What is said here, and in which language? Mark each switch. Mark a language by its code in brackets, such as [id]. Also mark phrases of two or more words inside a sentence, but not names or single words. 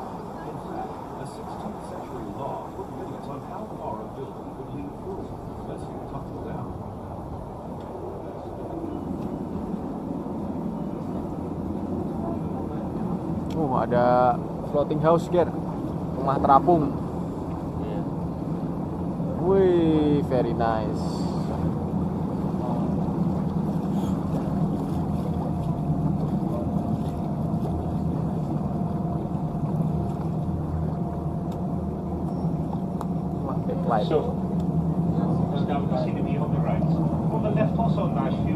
[en] In fact, a 16th century law put limits on how far a building could lean through, lest it tumble down. [id] Ada [en] floating house, [id] Ger. Rumah terapung. Iya. Wih, [en] very nice. Wah, backlight. So, now we can see the view on the right. On the left also a nice view.